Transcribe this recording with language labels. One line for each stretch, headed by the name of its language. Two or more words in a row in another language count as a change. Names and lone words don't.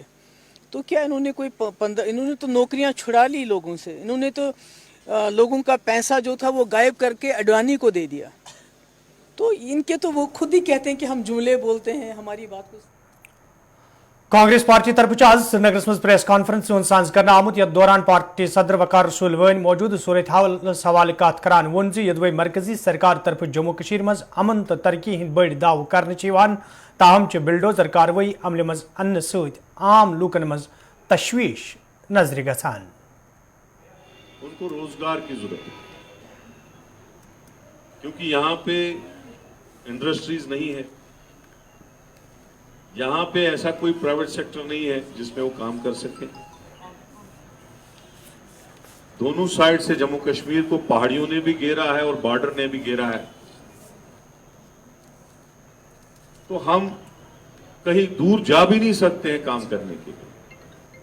Hindi: तो क्या इन्होंने इन्होंने तो नौकरियां छुड़ा ली लोगों से। इन्होंने तो लोगों का पैसा जो था वो गायब करके अडवाणी को दे दिया। तो इनके तो वो खुद ही कहते हैं कि हम जुमले बोलते हैं, हमारी बात को।
Kashmiri: कांग्रेस पार्टी तरफ आज श्रीनगर मज
English: press conference
Kashmiri: साज करना आमुत यथ दौरान पार्टी सदर वकार रसूल वन मौजूद सूरत हाल हवाले कत करान वोन ज यदवै मरकजी सरकार तरफ जम्मू कश्मीर मज अमन तो तरक्की हिंद बड़ दाव कर ताहम बिलडोजर कार्रवाई अमल मज अन्न सत आम लूकन मज तशवीश नजर गसान।
Hindi: उनको रोजगार की जरूरत है, क्योंकि यहाँ पे इंडस्ट्रीज नहीं है, यहाँ पे ऐसा कोई
English: private sector
Hindi: नहीं है जिसमें वो काम कर सके। दोनों साइड से जम्मू कश्मीर को पहाड़ियों ने भी घेरा है और बॉर्डर ने भी घेरा है, तो हम कहीं दूर जा भी नहीं सकते हैं काम करने के लिए।